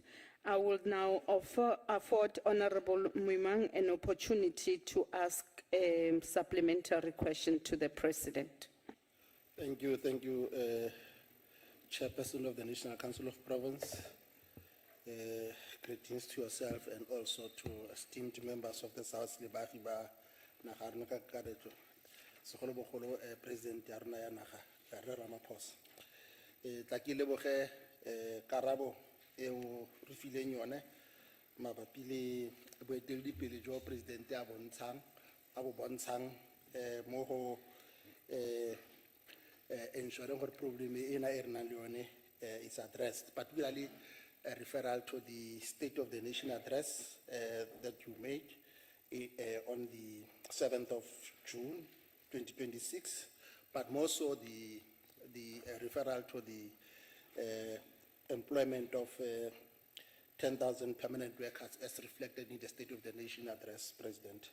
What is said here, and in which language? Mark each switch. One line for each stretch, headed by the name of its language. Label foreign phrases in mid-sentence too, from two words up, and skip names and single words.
English: I will now afford Honorable Mwimang an opportunity to ask a supplementary question to the President. Thank you, Chairperson of the National Council of Province, greetings to yourself and also to esteemed members of the South
Tswana: Lebafi ba naga rena ka kakaretso. Segolobogolo President ya rona ya naga Cyril Ramaphosa. Tla ke leboge karabo eo re fileng yone mabapi le boeteledipele jo President a bo bontshang mo go
English: ensuring
Tswana: gore problem ena e re nang le yone
English: is addressed, particularly a referral to the State of the Nation address that you made on the 7th of June 2026, but more so the referral to the employment of 10,000 permanent workers as reflected in the State of the Nation address, President.